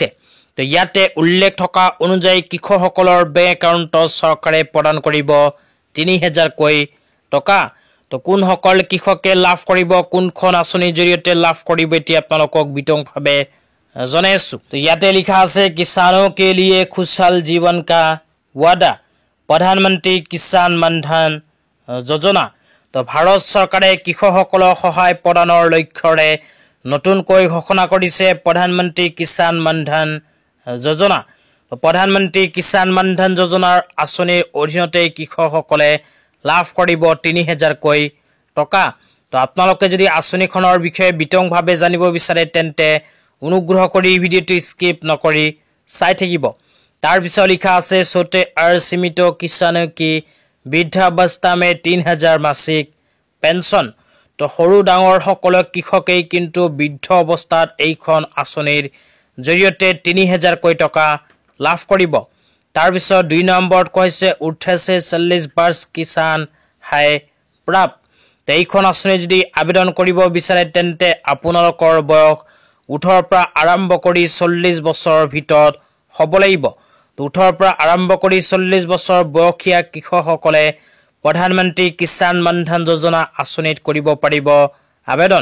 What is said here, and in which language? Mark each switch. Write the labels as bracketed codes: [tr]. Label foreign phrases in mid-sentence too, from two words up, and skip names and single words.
[as] তো ইয়াতে উল্লেখ থকা অনুযায়ী কৃষকসকলৰ বেংক একাউণ্টত চৰকাৰে প্ৰদান কৰিব 3,000কৈ টকা। তো কোনসকল কৃষকে লাভ কৰিব, কোনখন আঁচনিৰ জৰিয়তে লাভ কৰিব, এতিয়া আপোনালোকক বিতংভাৱে জনাই আছোঁ। তো ইয়াতে লিখা আছে [hi] কিষাণों के लिए खुशहाल जीवन का वादा প্ৰধানমন্ত্ৰী কিষাণ মানধন যোজনা। [as] তো ভাৰত চৰকাৰে কৃষকসকলক সহায় প্ৰদানৰ লক্ষ্যৰে নতুনকৈ ঘোষণা কৰিছে প্ৰধানমন্ত্ৰী কিষাণ মানধন যোজনা। প্ৰধানমন্ত্ৰী কিষাণ মানধন যোজনাৰ আঁচনিৰ অধীনতে কৃষকসকলে লাভ কৰিব 3,000কৈ টকা। তো আপোনালোকে যদি আঁচনিখনৰ বিষয়ে বিতংভাৱে জানিব বিচাৰে তেন্তে অনুগ্ৰহ কৰি ভিডিঅ'টো স্কিপ নকৰি চাই থাকিব। তাৰপিছত লিখা আছে [hi] छोटे और सीमित किसानों की वृद्धावस्था में 3,000 [as] মাসিক পেঞ্চন। তো সৰু ডাঙৰ সকলো কৃষকেই কিন্তু বৃদ্ধ অৱস্থাত এইখন আঁচনিৰ জৰিয়তে 3,000কৈ টকা লাভ কৰিব। তাৰপিছত 2 নম্বৰত কৈছে [hi] 18 से 40 वर्ष किसान है प्राप्त। [as] তো এইখন আঁচনি যদি আবেদন কৰিব বিচাৰে তেন্তে আপোনালোকৰ বয়স 18ৰ পৰা আৰম্ভ কৰি 40 বছৰৰ ভিতৰত হ'ব লাগিব। 18ৰ পৰা আৰম্ভ কৰি 40 বছৰ বয়সীয়া কৃষকসকলে প্ৰধানমন্ত্ৰী কিষাণ মানধন যোজনা আঁচনিত কৰিব পাৰিব আবেদন।